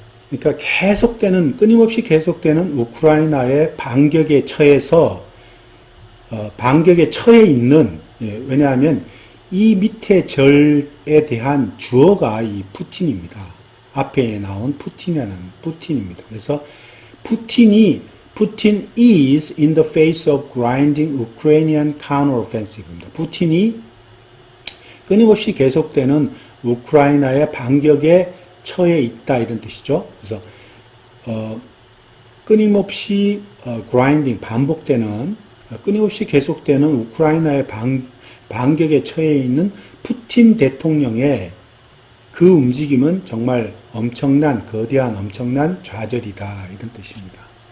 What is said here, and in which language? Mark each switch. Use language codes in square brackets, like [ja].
[ko] 그러니까 끊임없이 계속되는 우크라이나의 반격에 처해서 반격에 처해 있는, 왜냐하면 이 밑에 절에 대한 주어가 이 푸틴입니다. 앞에 나온 푸틴입니다. 그래서 [en] Putin is in the face of grinding Ukrainian counteroffensive입니다. [ko] 푸틴이 끊임없이 계속되는 우크라이나의 반격에 처해 있다, 이런 뜻이죠. 그래서 끊임없이 grinding, 반복되는, 끊임없이 계속되는 우크라이나의 반격에 처해 있는 푸틴 대통령의 그 움직임은 정말 엄청난, 거대한 엄청난 좌절이다, 이런 뜻입니다.